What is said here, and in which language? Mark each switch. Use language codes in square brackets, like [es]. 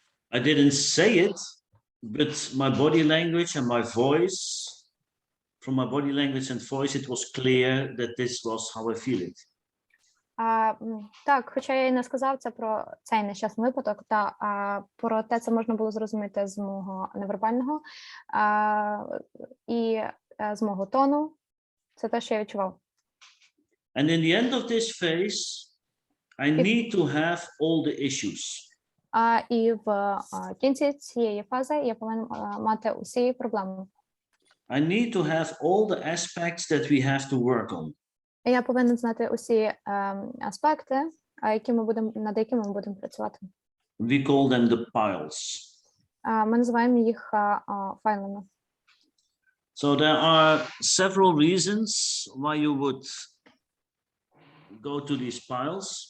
[en] I didn't say it, but my body language and my voice, from my body language and voice, it was clear that this was how I feel it. [uk] Так, хоча я і не сказав це про цей нещасний випадок, проте це можна було зрозуміти з мого невербального і з мого тону. Це те, що я відчував. [en] And in the end of this phase, I need to have all the issues. [uk] І в кінці цієї фази я повинен мати усі проблеми. [en] I need to have all the aspects that we have to work on. [uk] Я повинен знати усі аспекти, над якими ми будемо працювати. [en] We call them the piles. [uk] Ми називаємо їх файлами. [en] So there are several reasons why you would go to these piles.